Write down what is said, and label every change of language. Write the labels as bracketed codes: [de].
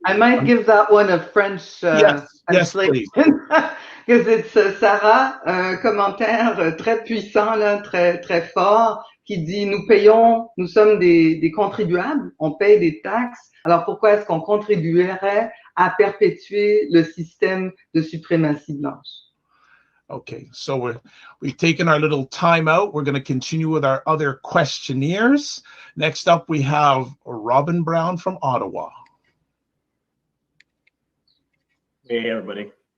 [en] I might give that one a French translation. Because it's Sarah, [fr] un commentaire très puissant, là, très fort, qui dit nous payons, nous sommes des contribuables, on paye des taxes. Alors pourquoi est-ce qu'on contribuerait à perpétuer le système de suprématie blanche? [en] Okay, so we've taken our little time out. We're going to continue with our other questionnaires. Next up, we have Robin Brown from Ottawa. Hey, everybody.